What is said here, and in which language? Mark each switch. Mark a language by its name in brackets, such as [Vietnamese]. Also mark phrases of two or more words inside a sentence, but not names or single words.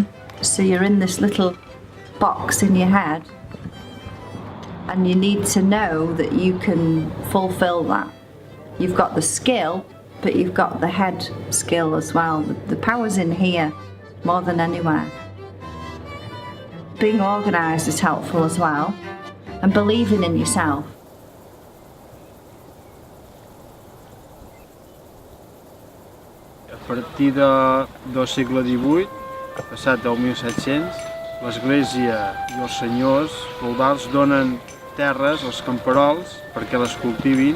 [English] So you're in this little box in your head, and you need to know that you can fulfill that. You've got the skill, but you've got the head skill as well. The power's in here more than anywhere. Being organised is helpful as well, and believing in yourself. [Catalan] A partir del segle XVIII, passat del 1700, l'Església i els senyors feudals donen terres als camperols perquè les cultivin.